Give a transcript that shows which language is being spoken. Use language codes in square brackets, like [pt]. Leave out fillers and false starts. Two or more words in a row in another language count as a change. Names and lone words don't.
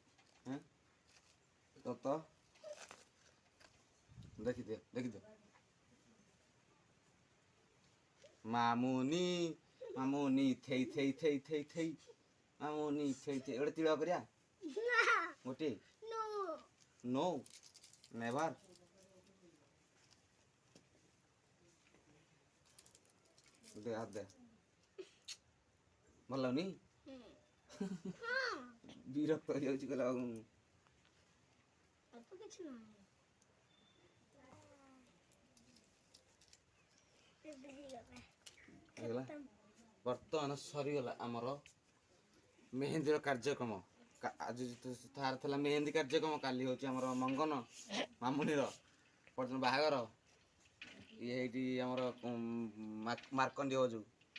[or] ତ ଦେଖିଦିଅ ମାମୁନି ମାମୁନି ଥେଇ ଥେଇ ଥେଇ ଥେଇ ଥେଇ ମାମୁନି ଥେଇ ଥେଇ ଗୋଟେ ତିଳ କରିବା ଗୋଟିଏ [en] no never [hi] दे हाथ दे [or] ଭଲ ଲାଗୁନି ବିରକ୍ତ ହେଇଯାଉଛି କହିଲା କିଛି ନାହିଁ ହେଇଗଲା ବର୍ତ୍ତମାନ ସରିଗଲା ଆମର ମେହେନ୍ଦୀର କାର୍ଯ୍ୟକ୍ରମ ଆଜି ତାର ଥିଲା ମେହେନ୍ଦୀ କାର୍ଯ୍ୟକ୍ରମ କାଲି ହେଉଛି ଆମର ମଙ୍ଗନ ମାମୁନିର ପର୍ଯ୍ୟନ୍ତ ବାହାଘର ଇଏ ହେଇଠି ଆମର ମାର୍କଣ୍ଡି ହଉ ଯୋଉ